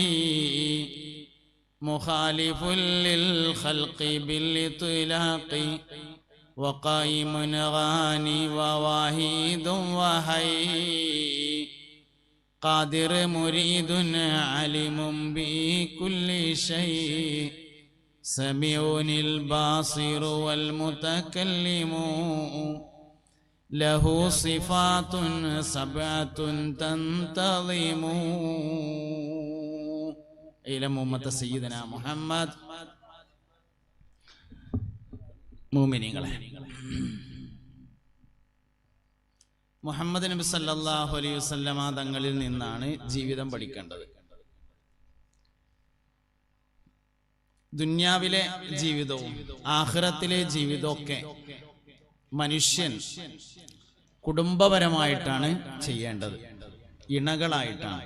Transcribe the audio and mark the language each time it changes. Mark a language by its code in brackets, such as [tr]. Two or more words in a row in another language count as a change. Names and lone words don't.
[ar] مخالف للخلق بالإطلاق، وقائم غاني وواحد وحي، قادر مريد عليم بكل شيء، سميع الباصر والمتكلم، له صفات 7 تنتظم. إلى أمة سيدنا محمد. [ml] മുഅ്മിനീങ്ങളെ, മുഹമ്മദ് നബി [ar] صلى الله عليه وسلم [ml] തങ്ങളിൽ നിന്നാണ് ജീവിതം പഠിക്കേണ്ടത്. ദുനിയാവിലെ ജീവിതവും ആഖിറത്തിലെ ജീവിതവും ഒക്കെ മനുഷ്യൻ കുടുംബപരമായിട്ടാണ് ചെയ്യേണ്ടത്, ഇണകളായിട്ടാണ്.